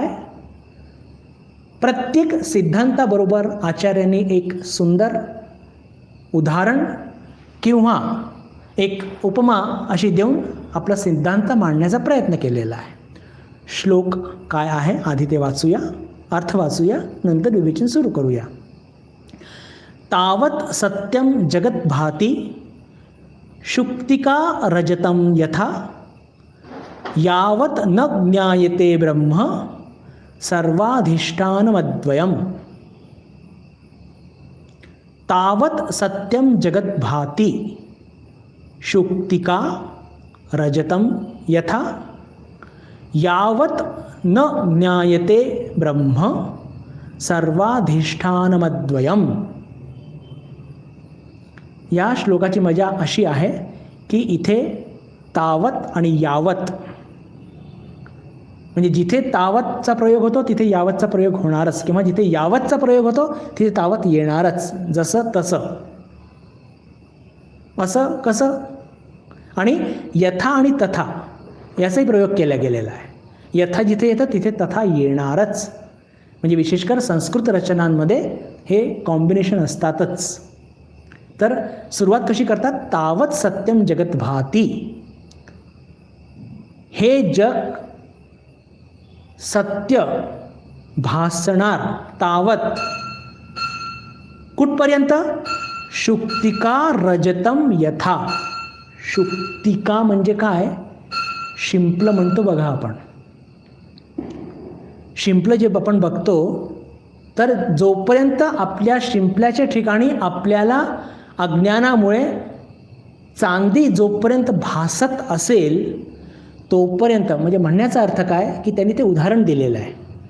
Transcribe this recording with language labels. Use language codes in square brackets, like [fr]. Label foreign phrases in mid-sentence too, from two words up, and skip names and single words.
[mr] प्रत्येक सिद्धांताबरोबर आचार्यांनी एक सुंदर उदाहरण किंवा एक उपमा अशी देऊन आपला सिद्धांत मांडण्याचा प्रयत्न केलेला आहे. श्लोक काय आहे आधी ते वाचूया, अर्थ वाचूया, नंतर विवेचन सुरू करूया. [sa] तावत सत्यम जगत भाती शुक्तिका रजतम यथा यावत न ज्ञायते ब्रह्म सर्वाधिष्ठानमद्वयम्. तावत सत्यम जगत भाती शुक्तिका रजतम यथा यावत न ज्ञायते ब्रह्म सर्वाधिष्ठानमद्वयम्. [mr] या श्लोकाची मजा अशी आहे की इथे तावत आणि यावत, म्हणजे जिथे तावतचा प्रयोग होतो तिथे यावतचा प्रयोग होणारच, किंवा जिथे यावतचा प्रयोग होतो तिथे तावत येणारच. जसं तसं. असं कसं? आणि यथा आणि तथा याचाही प्रयोग केला गेलेला आहे. यथा जिथे येतं तिथे तथा येणारच. म्हणजे विशेषकर संस्कृत रचनांमध्ये हे कॉम्बिनेशन असतातच. तर सुरुवात कशी करतात? [sa] तावत सत्यम जगत भाती. [mr] हे जग सत्य भासणार तावत कुठपर्यंत? [sa] शुक्तिका रजतम यथा. [mr] शुक्तिका म्हणजे काय? शिंपलं म्हणतो बघा आपण. शिंपलं जे आपण बघतो, तर जोपर्यंत आपल्या शिंपल्याच्या ठिकाणी आपल्याला अज्ञानामुळे चांदी जोपर्यंत भासत असेल तोपर्यंत, म्हणजे म्हणण्याचा अर्थ काय की त्यांनी ते उदाहरण दिलेलं आहे.